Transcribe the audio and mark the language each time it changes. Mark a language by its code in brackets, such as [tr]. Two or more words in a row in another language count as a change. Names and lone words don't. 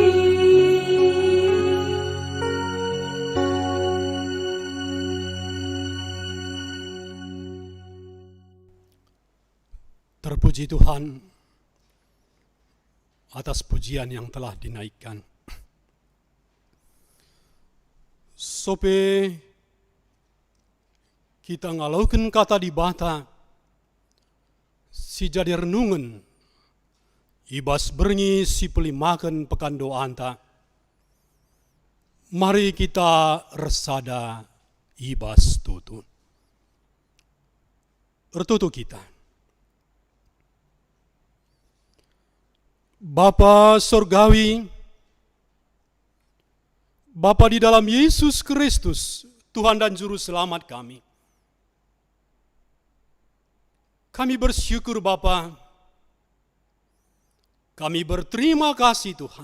[id] Terpuji Tuhan atas pujian yang telah dinaikkan. [btx] Sope kita ngalaukan kata di bata, si jadi renungan, ibas berngi si pelimakan pekan doanta. Mari kita resada ibas tutun. Ertutu kita. [id] Bapa Sorgawi, Bapa di dalam Yesus Kristus, Tuhan dan Juru Selamat kami. Kami bersyukur Bapa, kami berterima kasih Tuhan.